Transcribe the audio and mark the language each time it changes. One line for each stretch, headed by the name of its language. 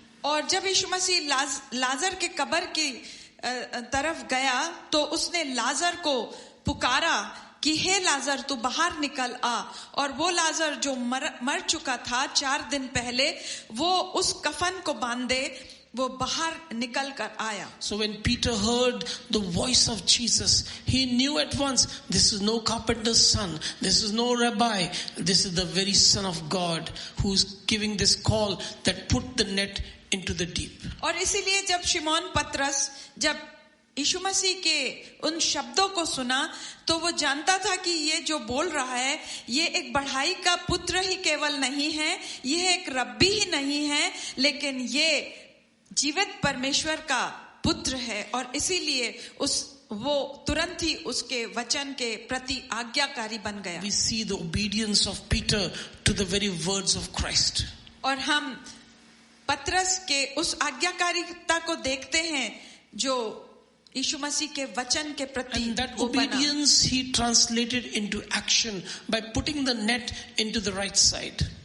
Hindi: और जब यीशु मसीह लाजर के कब्र की तरफ गया तो उसने लाजर को पुकारा कि हे लाजर, तू बाहर निकल आ. और वो लाजर जो मर चुका था 4 दिन पहले, वो उस कफन को बांधे वो बाहर निकल कर आया.
English: So when Peter heard the voice of Jesus, he knew at once, this is no carpenter's son, this is no rabbi, this is the very Son of God who's giving this call that put the net into the deep.
Hindi: और इसीलिए जब शिमोन पतरस जब यीशु मसीह के उन शब्दों को सुना तो वो जानता था कि ये जो बोल रहा है ये एक बढ़ाई का पुत्र ही केवल नहीं है, ये एक रब्बी ही नहीं है, लेकिन ये जीवित परमेश्वर का पुत्र है. और इसीलिए वो तुरंत ही उसके वचन के प्रति आज्ञाकारी बन गया.
English: We see the obedience of Peter to the very words of Christ.
Hindi: और हम पतरस के उस आज्ञाकारिता को देखते हैं जो यीशु मसीह के वचन के प्रति.
English: And that obedience he translated into action by putting the net into the right side.